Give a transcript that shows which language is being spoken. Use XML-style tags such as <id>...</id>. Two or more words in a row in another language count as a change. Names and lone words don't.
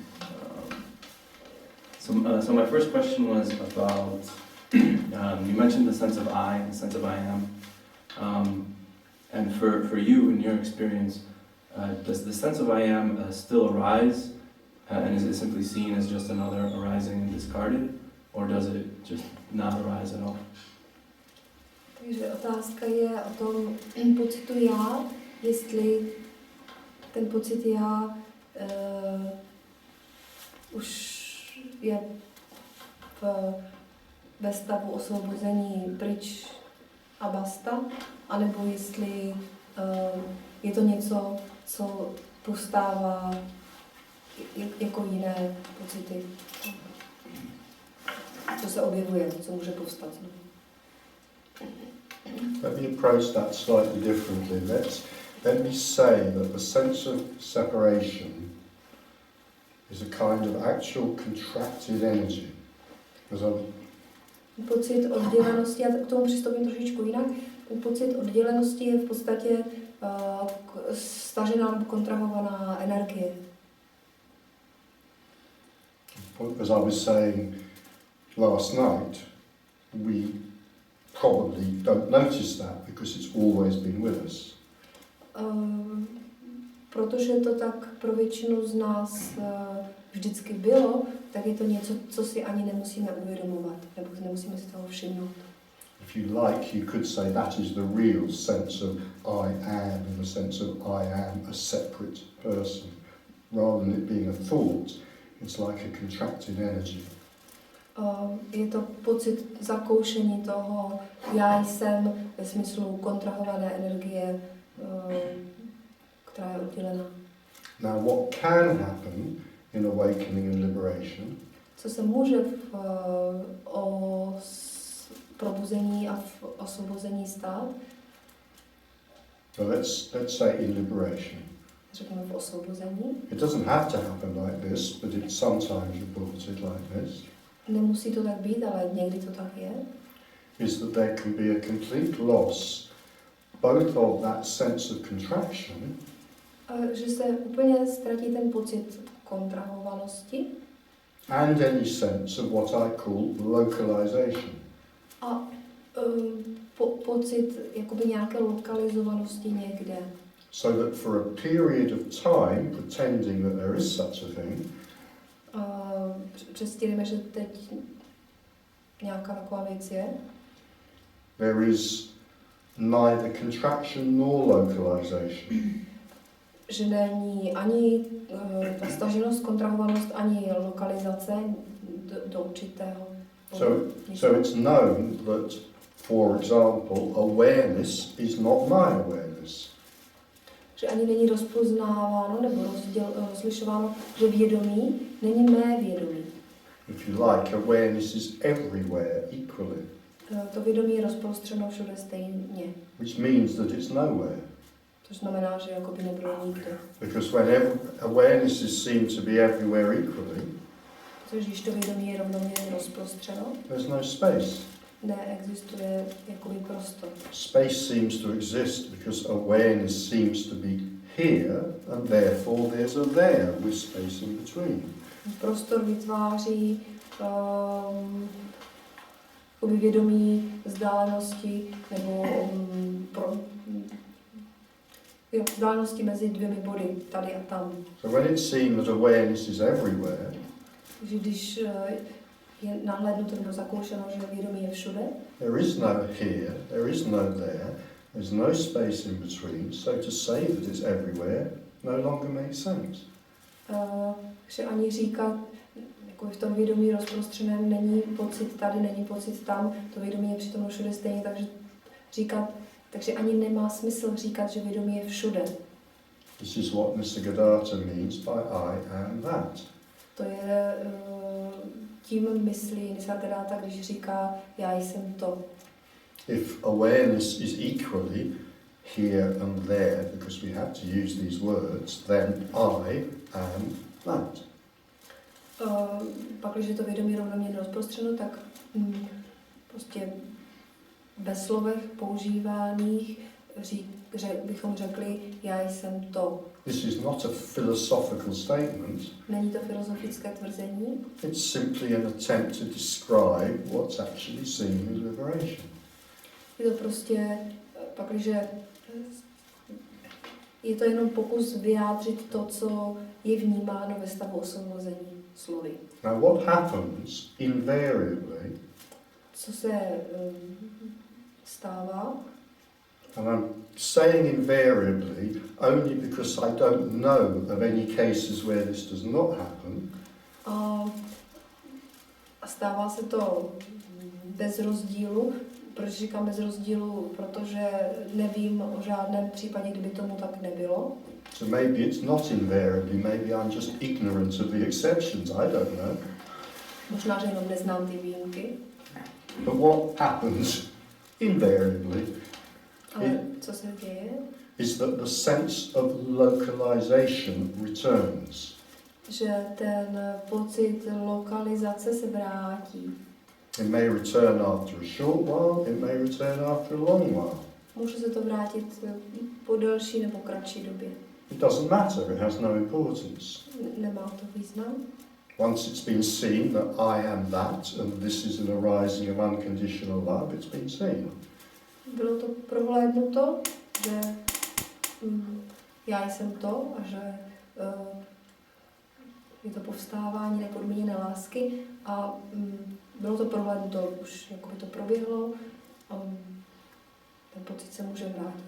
<en>So my first question was about, you mentioned the sense of I, the sense of I am. And for you, in your experience, does the sense of I am still arise? And is it simply seen as just another arising and discarded? Or does it just not arise at all?</en> <cs>Takže otázka je o tom pocitu já, jestli ten pocit já už je ve stavu osvobození pryč a basta, anebo jestli je to něco, co povstává jako jiné pocity, co se objevuje, co může povstat.</cs> <en>Let me approach that slightly differently. Let me say that the sense of separation is a kind of actual contracted energy.</en> <cs>Pocit oddělenosti, já k tomu přistoupím trošičku jinak, ten pocit oddělenosti je v podstatě stažená nebo kontrahovaná energie.</cs> <en>As I was saying last night, we probably don't notice that because it's always been with us.</en> <cs>Protože to tak pro většinu z nás vždycky bylo, tak je to něco, co si ani nemusíme uvědomovat, nebo nemusíme si toho všimnout.</cs> <en>If you like, you could say that is the real sense of I am, in the sense of I am a separate person. Rather than it being a thought, it's like a contracted energy.</en> <cs>Je to pocit zakoušení toho, já jsem ve smyslu kontrahované energie, která je oddělená.</cs> <en>Now what can happen in awakening and liberation?</en> <cs>Co se může v probuzení a v osvobození stát?</cs> <en>So let's say in liberation.</en> <cs>Řekněme v osvobození.</cs> <en>It doesn't have to happen like this, but it's sometimes reported like this.</en> <cs>Nemusí to tak být, ale někdy to tak je.</cs> <en>Is that there can be a complete loss both of that sense of contraction,</en> <cs>že se úplně ztratí ten pocit kontrahovanosti</cs> <en>and any sense of what I call localization.</en> <cs>A pocit jakoby nějaké lokalizovanosti někde.</cs> <en>So that for a period of time, pretending that there is such a thing,</en> <cs>představíme, že teď nějaká taková věc je.</cs> <en>There is neither contraction nor localization.</en> <cs>Že není ani ta staženost, kontrahovanost, ani lokalizace do určitého.</cs> <en>So it's known that, for example, awareness is not my awareness.</en> <cs>Že ani není rozpoznáváno nebo rozlišováno, že vědomí není mé vědomí.</cs> <en>If you like, awareness is everywhere equally.</en> <cs>To vědomí je rozprostřeno všude stejně.</cs> <en>Which means that it's nowhere.</en> <cs>To znamená, že jakoby nebylo nikdo.</cs> <en>Because when awareness is seen to be everywhere equally,</en> <cs>protože když to vědomí je rovnoměrně rozprostřeno,</cs> <en>there's no space.</en> <cs>Neexistuje jakoby prostor.</cs> <en>Space seems to exist because awareness seems to be here, and therefore there's a there with space in between.</en> <cs>Prostor vytváří vědomí vzdálenosti nebo vzdálenosti mezi dvěmi body, tady a tam.</cs> <en>So when it's seen that awareness is everywhere,</en> <cs>že když je nahlédnuto nebo zakoušeno, že vědomí je všude,</cs> <en>there is no here, there is no there, there's no space in between, so to say that it's everywhere no longer makes sense.</en> <cs>Že ani říkat, jako v tom vědomí rozprostřeném není pocit tady, není pocit tam, to vědomí je přitom všude stejně, takže říkat, takže ani nemá smysl říkat, že vědomí je všude.</cs> <en>This is what Nisargadatta means by I am that.</en> <cs>To je tím myslí Nisargadatta, když říká já jsem to.</cs> <en>If awareness is equally here and there, because we have to use these words, then I am that.</en> <cs>Pak, když je to vědomí rovnoměrně rozprostřeno, tak prostě ve slovech používaných bychom řekli, já jsem to.</cs> <en>This is not a philosophical statement.</en> <cs>Není to filozofické tvrzení,</cs> <en>It's simply an attempt to describe what's actually seen as liberation.</en> <cs>je to prostě, pakliže je to jenom pokus vyjádřit to, co je vnímáno ve stavu osvobození slovy.</cs> <en>Now, what happens invariably,</en> <cs>Co se stává,</cs> <en>and I'm saying invariably only because I don't know of any cases where this does not happen,</en> <cs>a stává se to bez rozdílu. Proč říkám bez rozdílu? Protože nevím o žádném případě, kdyby tomu tak nebylo.</cs> <en>so maybe it's not invariably, maybe I'm just ignorant of the exceptions, I don't know.</en> <cs>Možná, že jenom neznám ty výjimky.</cs> <en>But what happens invariably</en> <cs>Ale co se děje?</cs> <en>is that the sense of localization returns.</en> <cs>Že ten pocit lokalizace se vrátí.</cs> <en>It may return after a short while, it may return after a long while.</en> <cs>Může se to vrátit po delší nebo kratší době.</cs> <en>It doesn't matter, it has no importance.</en> <cs>Nemá to význam.</cs> <en>Once it's been seen that I am that, and this is an arising of unconditional love, it's been seen.</en> <cs>Bylo to prohlédnuto, že já jsem to a že je to povstávání nepodmíněné lásky a bylo to prohlédnuto, už jako by to proběhlo a ten pocit se může vrátit.</cs>